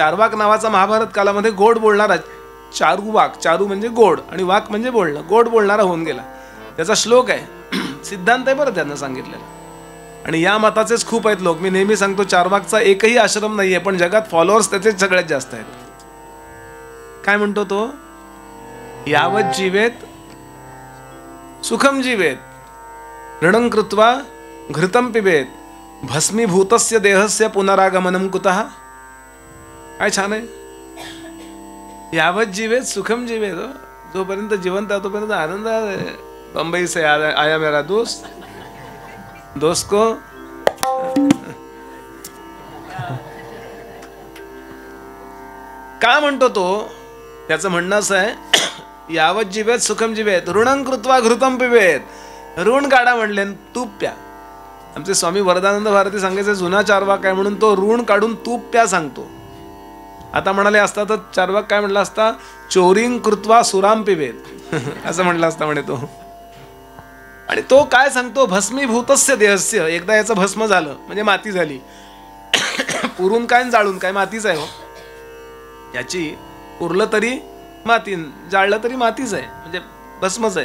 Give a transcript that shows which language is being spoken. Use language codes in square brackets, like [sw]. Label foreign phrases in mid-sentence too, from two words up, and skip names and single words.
[mr] चारवाक नावाचा महाभारत कालामध्ये गोड बोलणारा चारुवाक, चारू म्हणजे गोड आणि वाक म्हणजे बोलणं, गोड बोलणारा होऊन गेला. त्याचा श्लोक आहे, सिद्धांत आहे बरं त्यांना सांगितलेला. आणि या मताचेच खूप आहेत लोक. मी नेहमी सांगतो चारवाकचा एकही आश्रम नाहीये, पण जगात फॉलोअर्स त्याचे सगळ्यात जास्त आहेत. काय म्हणतो तो? [sa] यावत जीवेत सुखम जीवेत ऋणं कृत्वा घृतं पिबेत भस्मीभूतस्य देहस्य पुनरागमनं कुतः. [mr] काय छान आहे. [sa] यावत जीवेत सुखम जीवेत हो. [mr] जोपर्यंत जिवंत आहे तोपर्यंत आनंद आहे. [hi] बंबई से आया मेरा दोस्त को [mr] का म्हणतो तो? त्याचं म्हणणं असं आहे, [sa] यावत जीवेत सुखम जीवेत ऋणं कृत्वा घृतम पिबेत. [mr] ऋण काढा म्हणले, तूप प्या. आमचे स्वामी वरदानंद भारती सांगायचे जुना चारवाक काय म्हणून तो ऋण काढून तूप प्या सांगतो. आता म्हणाले असता तर चारवाक काय म्हणला असता, [sa] चोरीं कृत्वा सुराम पिबेत [mr] असं म्हणलं असता म्हणे तो. आणि तो काय सांगतो, [sa] भस्मीभूतस्य देहस्य. [mr] एकदा याचं भस्म झालं म्हणजे माती झाली. पुरून काय जाळून काय मातीच आहे हो. याची उरलं तरी माती, जाळलं तरी मातीच आहे, म्हणजे भस्मच आहे.